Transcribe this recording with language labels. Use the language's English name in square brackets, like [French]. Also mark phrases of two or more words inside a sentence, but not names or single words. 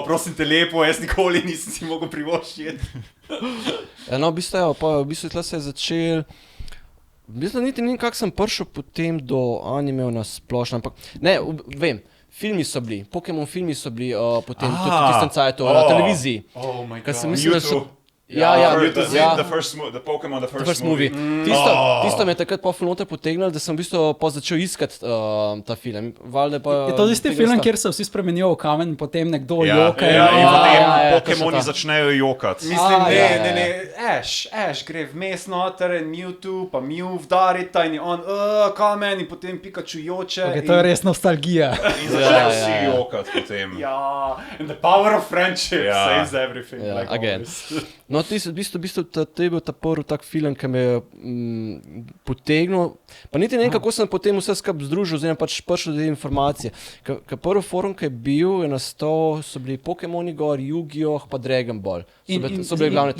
[Slovenian] drago, prosim te lepo, jaz nikoli nisem si mogel privoščiti. No, v bistvu tle se je začel, v bistvu niti ni kak sem prišel potem do animev na splošno, ampak, ne, vem, filmi so bili, Pokémon filmi so bili potem tudi v tistem cajtu na televiziji. [English] Oh my god. Mewtwo. The Pokémon, the first movie. [Slovenian] Tisto me je takrat po filmote potegnilo, da sem v bistvu začel iskati ta film. Je to tisti film, kjer se vsi spremenijo v kamen in potem nekdo joka. In potem Pokémoni začnejo jokati. Mislim, ne, Ash gre vmes noter in Mewtwo, pa Mew vdarita in je on kamen in potem Pikachu joče. To je res nostalgija. In začnejo vsi jokati potem. Ja, [English] and the power of friendship saves everything. Again. [Slovenian] No, v bistvu to je bil ta prvi tak film, ki me je potegnil, pa niti ne vem, kako sem potem vse skupaj združil, oziroma pač prišel do te informacije. Prvi forum, ki je bil, je nastal, so bili Pokémoni gor, Yu-Gi-Oh! Pa Dragon Ball. So bile glavne tematike.